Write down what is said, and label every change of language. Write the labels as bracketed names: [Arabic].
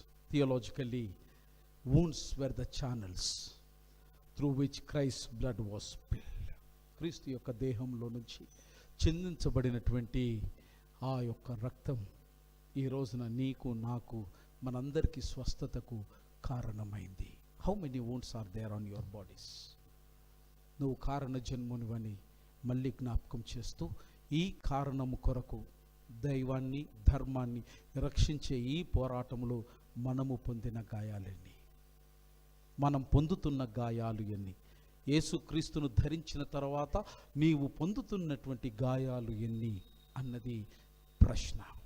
[English] Theologically wounds were the channels through which Christ's blood was spilled. [Telugu] క్రీస్తు యొక్క దేహంలో నుంచి చిందించబడినటువంటి ఆ యొక్క రక్తం ఈ రోజున నీకు, నాకు, మనందరికీ స్వస్థతకు కారణమైంది. [English] How many wounds are there on your bodies? [Telugu] నువ్వు కారణ జన్మునివని మళ్ళీ జ్ఞాపకం చేస్తూ, ఈ కారణము కొరకు దైవాన్ని, ధర్మాన్ని రక్షించే ఈ పోరాటంలో మనము పొందిన గాయాలెన్ని, మనం పొందుతున్న గాయాలు ఎన్ని, యేసుక్రీస్తును ధరించిన తర్వాత నీవు పొందుతున్నటువంటి గాయాలు ఎన్ని అన్నది ప్రశ్న.